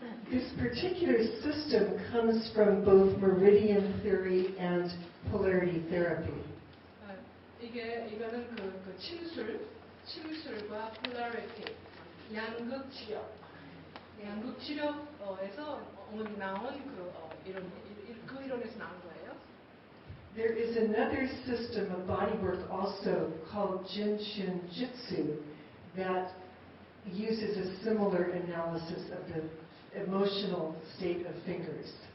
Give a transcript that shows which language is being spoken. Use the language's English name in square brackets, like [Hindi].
[English] This particular system comes from both meridian theory and polarity therapy. [Korean] 이거는 그 침술과 polarity, 양극 치료에서 나온 그 이론에서 나온 거예요. [English] There is another system of bodywork also called Jinshin Jitsu that uses a similar analysis of the emotional state of fingers.